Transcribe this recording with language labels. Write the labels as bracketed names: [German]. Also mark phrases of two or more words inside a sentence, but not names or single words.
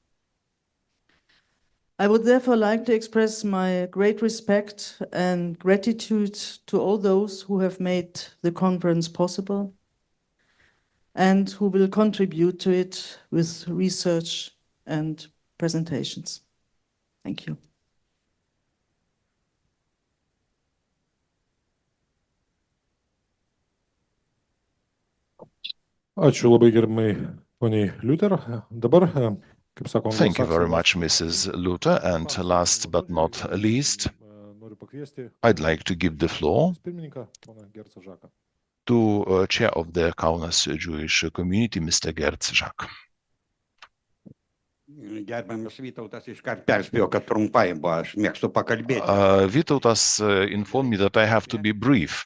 [English] I would therefore like to express my great respect and gratitude to all those who have made the conference possible and who will contribute to it with research and presentations. Thank you. [Lithuanian] Ačiū labai gerbiamai poniai Liuter. Dabar, kaip sako, [English] Thank you very much, Mrs. Luther. And last but not least, I'd like to give the floor to Chair of the Kaunas Jewish Community, Mr. Gerd Žak. Vytautas informed me that I have to be brief.